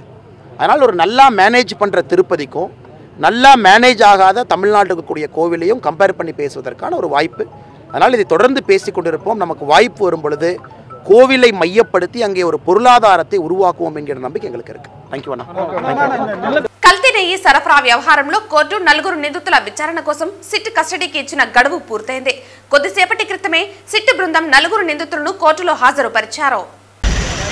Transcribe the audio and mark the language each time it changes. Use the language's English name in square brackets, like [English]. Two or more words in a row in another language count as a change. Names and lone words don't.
[Tamil] அதனால் ஒரு நல்லா மேனேஜ் பண்ணுற திருப்பதிக்கும் நல்லா மேனேஜ் ஆகாத தமிழ்நாட்டுக்கு கூடிய கோவிலையும் கம்பேர் பண்ணி பேசுவதற்கான ஒரு வாய்ப்பு. அதனால் இதை தொடர்ந்து பேசி கொண்டிருப்போம். நமக்கு வாய்ப்பு வரும் பொழுது கோவிலை மையப்படுத்தி அங்கே ஒரு பொருளாதாரத்தை உருவாக்குவோம் என்கிற நம்பிக்கை எங்களுக்கு இருக்கு. தேங்க்யூ அண்ணா. [Telugu] కల్తీ నెయ్యి సరఫరా వ్యవహారంలో కోర్టు 4 నిందితుల విచారణ కోసం సిట్ కస్టడీకి ఇచ్చిన గడువు పూర్తయింది. కొద్దిసేపటి క్రితమే సిట్ బృందం 4 నిందితులను కోర్టులో హాజరుపరిచారు.